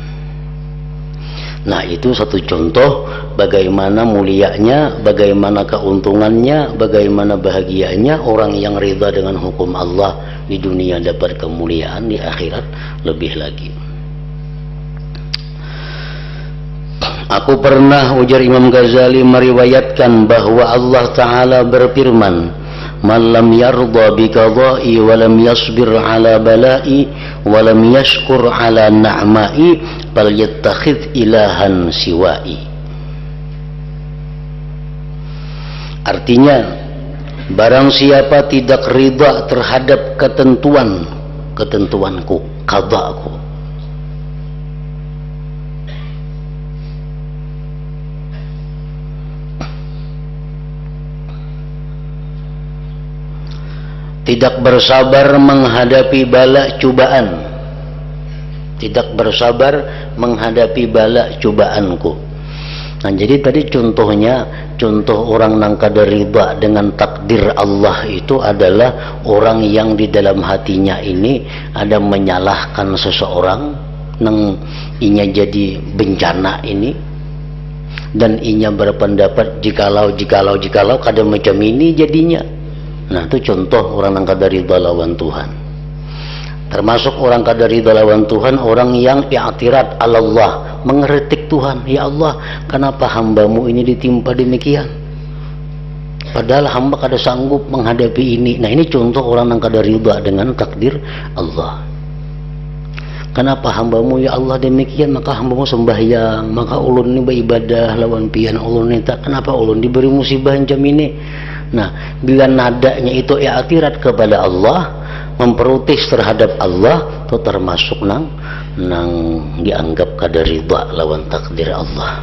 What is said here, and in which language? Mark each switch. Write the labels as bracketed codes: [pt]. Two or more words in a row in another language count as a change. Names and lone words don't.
[id] Nah, itu satu contoh bagaimana mulianya, bagaimana keuntungannya, bagaimana bahagianya orang yang ridha dengan hukum Allah di dunia dapat kemuliaan, di akhirat lebih lagi. Aku pernah, ujar Imam Ghazali, meriwayatkan bahwa Allah Ta'ala berfirman, [ar] من لم يرض بقضائي ولم يصبر على بلائي ولم يشكر على نعمائي فليتخذ إلها سوائي. [id] Artinya, barang siapa tidak ridha terhadap ketentuanku, qada'ku, tidak bersabar menghadapi bala cobaan, tidak bersabar menghadapi bala cobaanku, Nah, jadi tadi contoh orang nang kada riba dengan takdir Allah itu adalah orang yang di dalam hatinya ini ada menyalahkan seseorang nang inya jadi bencana ini, dan inya berpendapat jikalau kada macam ini jadinya. [bjn] Nah, itu contoh orang nang kada riba lawan Tuhan. Termasuk orang kada ridha lawan Tuhan, orang yang i'tirad Allah, [id] mengkritik Tuhan. Ya Allah, kenapa hambamu ini ditimpa demikian? [bjn] Padahal hamba kada sanggup menghadapi ini. [id] Nah, ini contoh orang yang kada ridha dengan takdir Allah. Kenapa hambamu ya Allah demikian? [bjn] Maka hambamu sembahyang, maka ulun ini beribadah lawan pian ulun ini. [id] Kenapa ulun diberi musibah macam ini? Nah, bila nadanya itu i'tirad kepada Allah, memprotes terhadap Allah, itu termasuk nang dianggap kada ridha lawan takdir Allah.